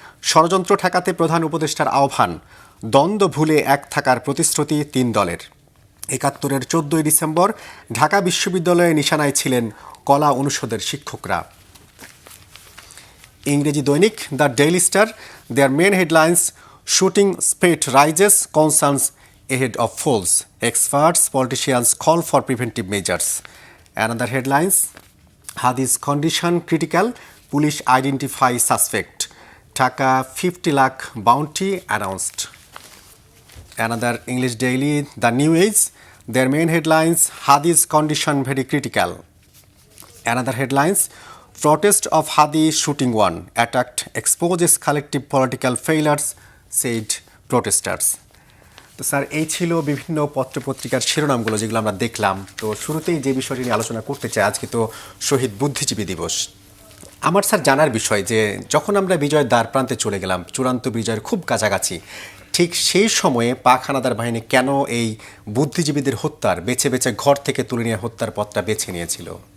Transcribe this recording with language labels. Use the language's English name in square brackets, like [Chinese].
[Bangla] ষড়যন্ত্র ঠেকাতে প্রধান উপদেষ্টার আহ্বান, দ্বন্দ্ব ভুলে এক থাকার প্রতিশ্রুতি 3 দলের। ৭১-এর 14 ডিসেম্বর ঢাকা বিশ্ববিদ্যালয়ে নিশানায় ছিলেন কলা অনুষদের শিক্ষকরা। ইংরেজি দৈনিক [English] The Daily Star, their main headlines, shooting spate rises, concerns ahead of polls. Experts, politicians call for preventive measures. Another headlines, Hadi's condition critical, police identify suspect. Dhaka 50 lakh bounty announced. Another English daily, The New Age, their main headlines, Hadi's condition very critical. Another headlines, protest of Hadi shooting one, attacked exposes collective political failures, said protesters. [Bangla] তো sir এই ছিল বিভিন্ন পত্রপত্রিকার শিরোনামগুলো যেগুলো আমরা দেখলাম। তো শুরুতেই যে বিষয়টি নিয়ে আলোচনা করতে চাই, আজকে তো শহীদ বুদ্ধিজীবী দিবস। আমার স্যার জানার বিষয় যে যখন আমরা বিজয়ের দ্বার প্রান্তে চলে গেলাম, চূড়ান্ত বিজয়ের খুব কাছাকাছি, ঠিক সেই সময়ে পাক হানাদার বাহিনী কেন এই বুদ্ধিজীবীদের হত্যার বেছে বেছে ঘর থেকে তুলে নিয়ে হত্যার পথটা বেছে নিয়েছিল?